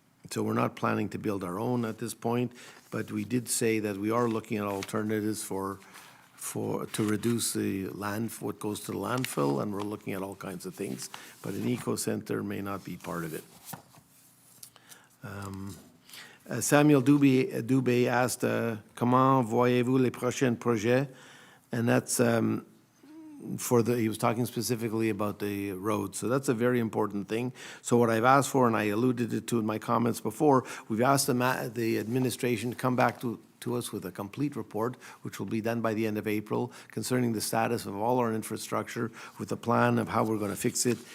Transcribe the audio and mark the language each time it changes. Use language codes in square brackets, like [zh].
[en] So we're not planning to build our own at this point, but we did say that we are looking at alternatives to reduce the what goes to the landfill, and we're looking at all kinds of things. But an eco-center may not be part of it. Samuel Dubé asked, [fr] comment voyez-vous les prochains projets? [en] And that's he was talking specifically about the roads. So that's a very important thing. So what I've asked for, and I alluded to in my comments before, we've asked the administration to come back to us with a complete report, which will be done by the end of April, concerning the status of all our infrastructure, with a plan of how we're going to fix it.